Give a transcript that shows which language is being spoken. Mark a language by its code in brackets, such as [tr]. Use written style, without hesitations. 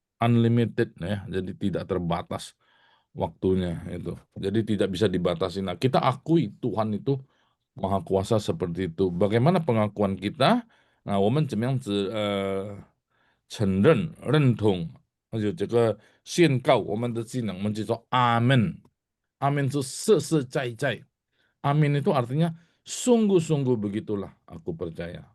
[id] Unlimited ya, jadi tidak terbatas waktunya itu. Jadi tidak bisa dibatasi. Nah, kita akui Tuhan itu Maha Kuasa seperti itu. Bagaimana pengakuan kita? [zh] Nah, 我们怎么样子承认、认同，而且这个宣告我们的技能，我们就说阿门。阿门 [id] itu [zh] 实实在在。 [id] Amin itu artinya sungguh-sungguh begitulah aku percaya.